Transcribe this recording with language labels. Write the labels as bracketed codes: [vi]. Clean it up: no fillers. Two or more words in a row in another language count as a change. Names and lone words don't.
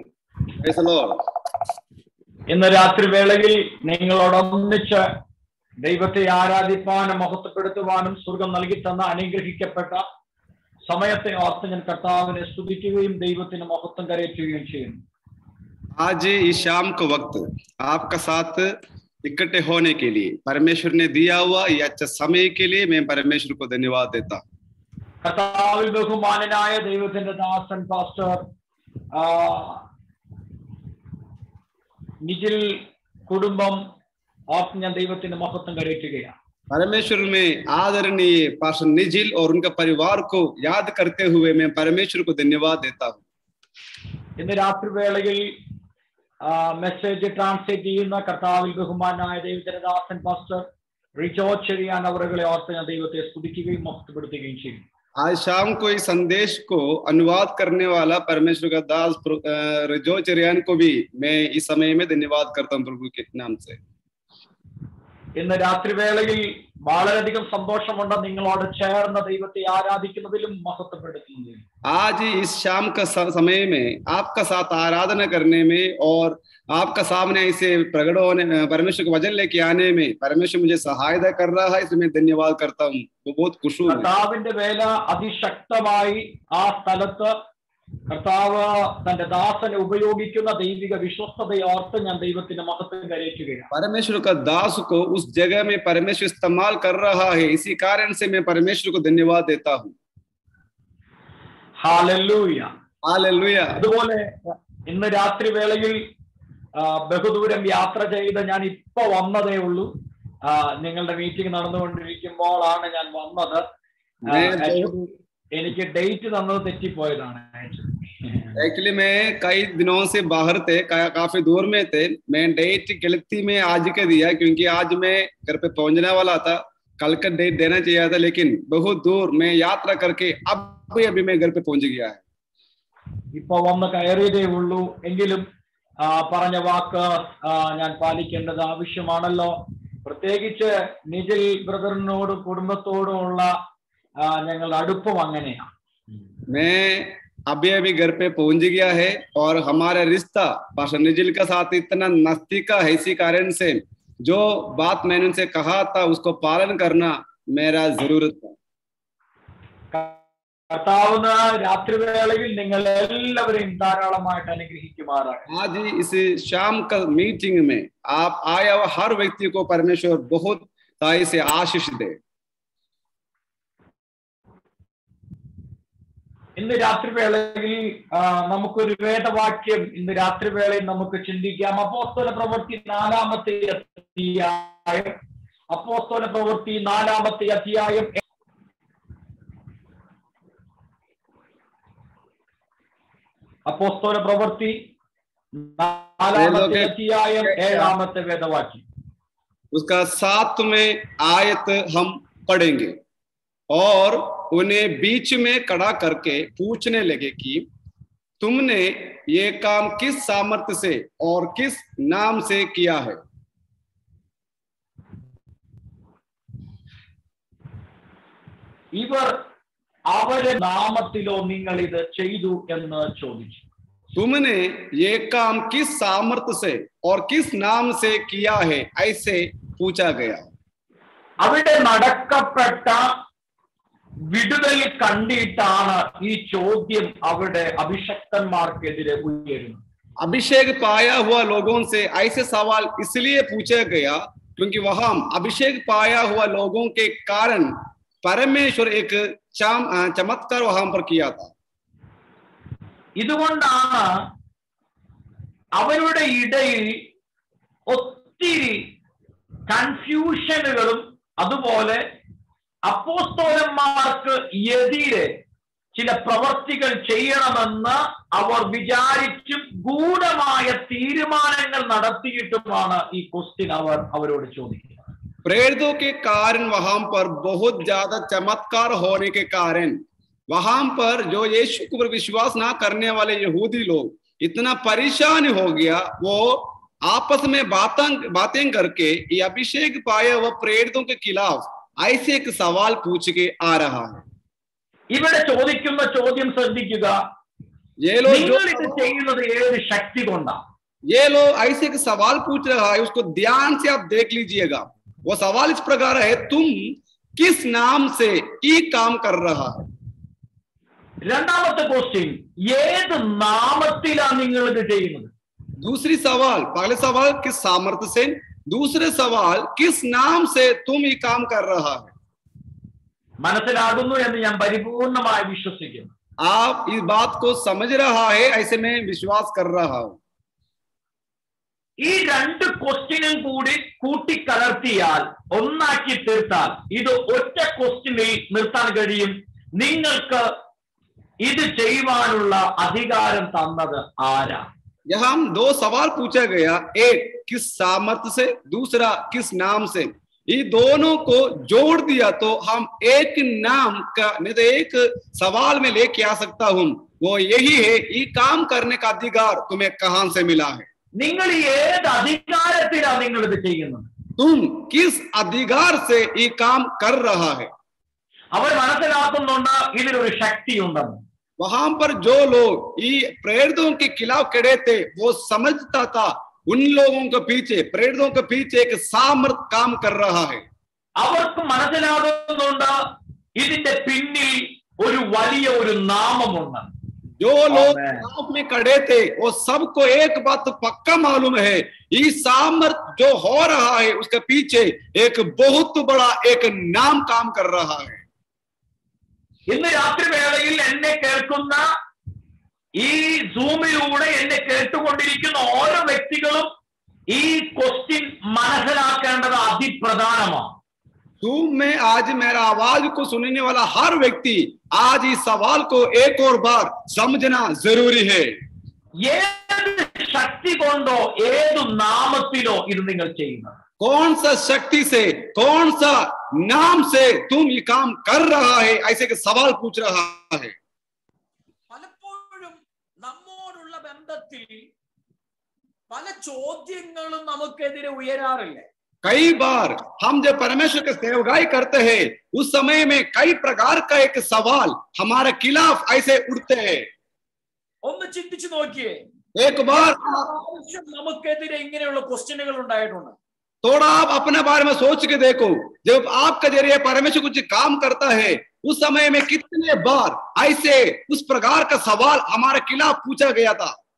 [en] Praise the Lord. [ml] ഇന്ന് രാത്രി വേളയിൽ നിങ്ങളോടൊന്നിച്ച് ദൈവത്തെ ആരാധിപ്പാനും മഹത്വപ്പെടുത്തുവാനും സ്വർഗം നൽകി തന്ന അനുഗ്രഹിക്കപ്പെട്ട സമയത്തെ ഓർത്ത് ഞാൻ കർത്താവിനെ സ്തുതിക്കുകയും ദൈവത്തിന് മഹത്വം കരയറ്റുകയും ചെയ്യുന്നു. [hi] आज इस शाम को वक्त आपका साथ इकट्ठे होने के लिए परमेश्वर ने दिया हुआ ये अच्छा समय के लिए मैं परमेश्वर को धन्यवाद देता हूँ। [ml] കർത്താവിൽ ബഹുമാനനായ ദൈവത്തിന്റെ ദാസൻ പാസ്റ്റർ നിജിൽ കുടുംബം ഓർത്ത് ഞാൻ ദൈവത്തിന്റെ മഹത്വം കരയറ്റുകയാണ്. [hi] परमेश्वर में आदरणीय पास्टर निजिल और उनका परिवार को याद करते हुए मैं परमेश्वर को धन्यवाद देता हूँ। [ml] ഇന്ന് രാത്രി വേളയിൽ [en] message translate [ml] ചെയ്യുന്ന കർത്താവിൽ ബഹുമാനായ ദൈവത്തിന്റെ ദാസൻ പാസ്റ്റർ റിജോ ചെറിയാൻ അവരെ ഓർത്ത് ഞാൻ ദൈവത്തെ സ്തുതിക്കുകയും മഹത്വപ്പെടുത്തുകയും ചെയ്യും. [hi] आज शाम को इस संदेश को अनुवाद करने वाला परमेश्वर का दास रिजो चेरियान को भी मैं इस समय में धन्यवाद करता हूँ प्रभु के नाम से। [ml] ഇന്ന് രാത്രി വേളയിൽ വളരെയധികം സന്തോഷമുണ്ട് നിങ്ങളോട് ചേർന്ന് ദൈവത്തെ ആരാധിക്കുന്നതിലും മഹത്വപ്പെടുത്തുന്നതിലും. [hi] आज इस शाम का समय में आपका साथ आराधना करने में और आपका सामने इसे प्रकट होने परमेश्वर के वचन लेके आने में परमेश्वर मुझे सहायता कर रहा है, इसलिए मैं धन्यवाद करता हूँ। वो बहुत खुश हूँ। [ml] കർത്താവിന്റെ വേല അതിശക്തമായി ആ സ്ഥലത്ത് കർത്താവ് തന്റെ ദാസനെ ഉപയോഗിക്കുന്ന ദൈവിക വിശ്വസ്തതയെ ഓർത്ത് ഞാൻ ദൈവത്തിന്റെ മഹത്വം കരയറ്റുകയാണ്. [hi] परमेश्वर का दास को उस जगह में परमेश्वर इस्तेमाल कर रहा है, इसी कारण से मैं परमेश्वर को धन्यवाद देता हूँ। [ml] ഹല്ലേലൂയ, [hi] हालेलुया। [ml] അതുപോലെ ഇന്ന് രാത്രി വേളയിൽ ബഹുദൂരം യാത്ര ചെയ്ത് ഞാൻ ഇപ്പൊ വന്നതേ ഉള്ളൂ. നിങ്ങളുടെ മീറ്റിംഗ് നടന്നുകൊണ്ടിരിക്കുമ്പോഴാണ് ഞാൻ വന്നത്. എനിക്ക് ഡേറ്റ് തന്നത് തെറ്റിപ്പോയതാണ്. [hi] एक्चुअली मैं कई दिनों से बाहर थे, काफी दूर में थे। मैं डेट गलती में आज के दिया क्योंकि आज मैं घर पे पहुंचने वाला था। कल का डेट देना चाहिए था, लेकिन बहुत दूर मैं यात्रा करके अभी मैं घर पे पहुंच गया है। [ml] ഇപ്പൊ വന്ന് കയറിയതേ ഉള്ളൂ. എങ്കിലും പറഞ്ഞ വാക്ക് ഞാൻ പാലിക്കേണ്ടത് ആവശ്യമാണല്ലോ. പ്രത്യേകിച്ച് നിജിൽ ബ്രദറിനോടും കുടുംബത്തോടുമുള്ള ഞങ്ങളുടെ അടുപ്പം അങ്ങനെയാണ്. [hi] मैं अभी घर पे पहुंच गया है और हमारा रिश्ता पास्टर निजिल का साथ इतना नजदीक है, इसी कारण से जो बात मैंने उनसे कहा था उसको पालन करना मेरा जरूरत था। [ml] കർത്താവിന് രാത്രിവേളയിൽ നിങ്ങൾ എല്ലാവരെയും ധാരാളമായിട്ട് അനുഗ്രഹിക്കുമാറാകട്ടെ. [hi] आज इस शाम का मीटिंग में आप आया हुआ हर व्यक्ति को परमेश्वर बहुत ताई से आशीष दे। [ml] ഇന്ന് രാത്രിവേളയിൽ നമുക്കൊരു വേദവാക്യം ഇന്ന് രാത്രിവേളയിൽ നമുക്ക് ചിന്തിക്കാം. അപ്പോസ്തല പ്രവൃത്തി 4-ാമത്തെ അധ്യായം. അപ്പോസ്തല പ്രവൃത്തി 4-ാമത്തെ അധ്യായം. അപ്പോസ്തല പ്രവൃത്തി 4-ാമത്തെ അധ്യായം 7-ാമത്തെ വേദവാക്യം. [hi] उसका 7वें आयत हम पढ़ेंगे और उन्हें बीच में खड़ा करके पूछने लगे कि तुमने ये काम किस सामर्थ्य से और किस नाम से किया है। [ml] ഇവർ അവരുടെ നാമത്തിലോ നിങ്ങൾ ഇത് ചെയ്തു എന്ന് ചോദിച്ചു. [hi] तुमने ये काम किस सामर्थ्य से और किस नाम से किया है, ऐसे पूछा गया. [ml] അവിടെ നടക്കപ്പെട്ട വിടുതൽ കണ്ടിട്ടാണ് ഈ ചോദ്യം അവിടെ അഭിഷക്തന്മാർക്കെതിരെ ഉയരുന്നത്. [hi] अभिषेक पाया हुआ लोगों से ऐसे सवाल इसलिए पूछा गया क्योंकि वहां अभिषेक पाया हुआ लोगों के कारण परमेश्वर एक चमत्कार वहां पर किया था. [ml] ഇതുകൊണ്ടാണ് അവരുടെ ഇടയിൽ ഒത്തിരി കൺഫ്യൂഷനുകളും അതുപോലെ അപ്പോസ്തലന്മാർക്ക് എതിരെ ചില പ്രവർത്തികൾ ചെയ്യണമെന്ന് അവർ വിചാരിച്ചും ഗൂഢമായ തീരുമാനങ്ങൾ നടത്തിയിട്ടുമാണ് ഈ ക്വസ്റ്റ്യൻ അവരോട് ചോദിക്കുന്നത്. [hi] प्रेरितों के कारण वहां पर बहुत ज्यादा चमत्कार होने के कारण वहां पर जो यीशु को विश्वास ना करने वाले यहूदी लोग इतना परेशान हो गया, वो आपस में बातें करके ये अभिषेक पाए हुए प्रेरितों के खिलाफ ऐसे एक सवाल पूछ के आ रहा है. [ml] ഇവിടെ ചോദിക്കുന്ന ചോദ്യം ശ്രദ്ധിക്കുക, നിങ്ങൾ ഇത് ചെയ്യുന്നത് ഏത് ശക്തി കൊണ്ടാണ്? [hi] ये लोग ऐसे एक सवाल पूछ रहा है, उसको ध्यान से आप देख लीजिएगा. वो सवाल इस प्रकार है, तुम किस नाम से ये काम कर रहा है. [ml] രണ്ടാമത്തെ ക്വസ്റ്റ്യൻ, ഏത് നാമത്തിലാണ് നിങ്ങൾ ഇത് ചെയ്യുന്നത്? [hi] दूसरी सवाल, पहले सवाल किस सामर्थ्य से, दूसरे सवाल किस नाम से तुम ये काम कर रहा है. [ml] മനസ്സിലാകുന്നു എന്ന് ഞാൻ പരിപൂർണമായി വിശ്വസിക്കുന്നു. [hi] आप इस बात को समझ रहा है, ऐसे में विश्वास कर रहा हूं. [ml] ഈ രണ്ട് ക്വസ്റ്റ്യനും കൂടി കൂട്ടിക്കലർത്തിയാൽ ഒന്നാക്കി തീർത്താൽ ഇത് ഒറ്റ ക്വസ്റ്റ്യനിൽ നിർത്താൻ കഴിയും. നിങ്ങൾക്ക് ഇത് ചെയ്യുവാനുള്ള അധികാരം തന്നത് ആരാ? [hi] यहाँ हम दो सवाल पूछा गया, एक किस सामर्थ्य से, दूसरा किस नाम से. ये दोनों को जोड़ दिया तो हम एक नाम का नहीं तो एक सवाल में लेके आ सकता हूं, वो यही है, ये काम करने का अधिकार तुम्हें कहां से मिला है. [ml] നിങ്ങൾ ഏത് അധികാരത്തിലാണ് നിങ്ങൾ ഇത് ചെയ്യുന്നത്? [hi] तुम किस अधिकार से ये काम कर रहा है. [ml] അവർ മനസ്സിലാക്കുന്നുണ്ട് ഇതിലൊരു ശക്തി ഉണ്ടെന്ന്. [hi] वहां पर जो लोग ये प्रेरितों के खिलाफ खड़े थे, वो समझता था उन लोगों के पीछे, प्रेरितों के पीछे एक सामर्थ काम कर रहा है. [ml] അവർക്ക് മനസ്സിലാകുന്നുണ്ട് ഇതിന്റെ പിന്നിൽ ഒരു വലിയ ഒരു നാമമുണ്ട്. [hi] जो लोग खिलाफ में खड़े थे वो सबको एक बात पक्का मालूम है, ये सामर्थ जो हो रहा है उसके पीछे एक बहुत बड़ा एक नाम काम कर रहा है. [ml] ഇന്ന് രാത്രി വേളയിൽ എന്നെ കേൾക്കുന്ന ഈ സൂമിലൂടെ എന്നെ കേട്ടുകൊണ്ടിരിക്കുന്ന ഓരോ വ്യക്തികളും ഈ ക്വസ്റ്റ്യൻ മനസ്സിലാക്കേണ്ടത് അതിപ്രധാനമാണ്. [hi] जूम में आज मेरा आवाज को सुनने वाला हर व्यक्ति आज इस सवाल को एक और बार समझना जरूरी है. [ml] ഏത് ശക്തി കൊണ്ടോ ഏതു നാമത്തിലോ ഇത് നിങ്ങൾ ചെയ്യുന്നത്? [hi] कौन सा शक्ति से, कौन सा नाम से तुम ये काम कर रहा है, ऐसे के सवाल पूछ रहा है. [ml] പലപ്പോഴും നമ്മോടുള്ള ബന്ധത്തിൽ പല ചോദ്യങ്ങളും നമുക്കെതിരെ ഉയരാറില്ല. [hi] कई बार हम जब परमेश्वर के सेवकाई करते हैं उस समय में कई प्रकार का एक सवाल हमारे खिलाफ ऐसे उठते हैं. [ml] ഒന്ന് ചിന്തിച്ചു നോക്കിയേ, [hi] एक बार [ml] നമുക്കെതിരെ ഇങ്ങനെയുള്ള ക്വസ്റ്റ്യനുകൾ ഉണ്ടായിട്ടുണ്ട്. [hi] थोड़ा आप अपने बारे में सोच के देखो, जब आपके जरिए परमेश्वर कुछ काम करता है उस समय में कितने बार ऐसे उस प्रकार का सवाल हमारे खिलाफ पूछा गया था.